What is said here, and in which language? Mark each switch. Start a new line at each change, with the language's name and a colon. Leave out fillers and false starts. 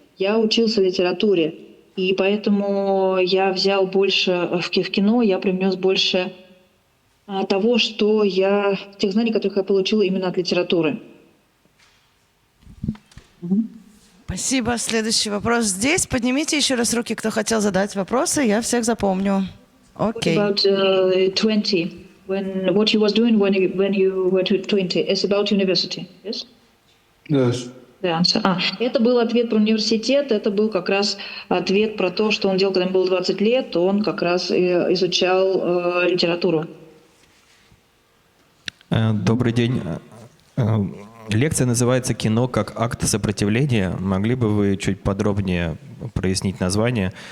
Russian: Я учился литературе, и поэтому я взял больше в кино, я привнес больше того, тех знаний, которых я получила именно от литературы. Спасибо. Следующий вопрос здесь. Поднимите еще раз руки, кто хотел задать вопросы. Я всех запомню. Окей.
English: What about 20? What you was doing when you were 20? It's about university, yes? Yes. The answer.
Russian: Это был ответ про университет, это был как раз ответ про то, что он делал, когда ему было 20 лет, он как раз изучал литературу. Добрый день. Лекция называется «Кино как акт сопротивления». Могли бы вы чуть подробнее прояснить название?